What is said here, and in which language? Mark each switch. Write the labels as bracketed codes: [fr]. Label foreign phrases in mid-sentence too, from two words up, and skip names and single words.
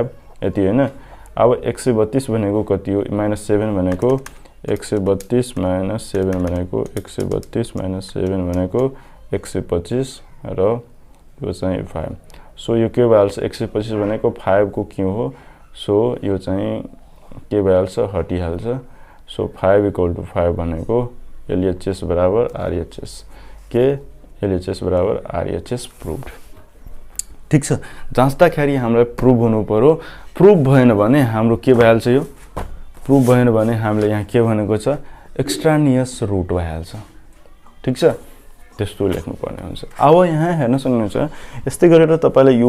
[ne] यति हैन अब 132 भनेको कति हो -7 भनेको 132 - 7 भनेको 132 - 7 भनेको 125 र यो चाहिँ 5 सो यो के भइहाल्छ 125 भनेको 5 को क्यू हो सो यो चाहिँ के भइहाल्छ हटिहाल्छ सो 5 = 5 भनेको LHS बराबर RHS के LHS बराबर RHS प्रुभड ठीक छ जाँच्दाखेरि हामीलाई प्रुभ हुनु पर्यो प्रुभ भएन भने हाम्रो के भइहाल्छ यो प्रुभ भएन भने हामीले यहाँ के भनेको छ [en] extraneous root [ne] भइहाल्छ ठीक छ त्यस्तो लेख्नु पर्ने हुन्छ अब यहाँ हेर्न सक्नुहुन्छ यस्तै गरेर तपाईले यो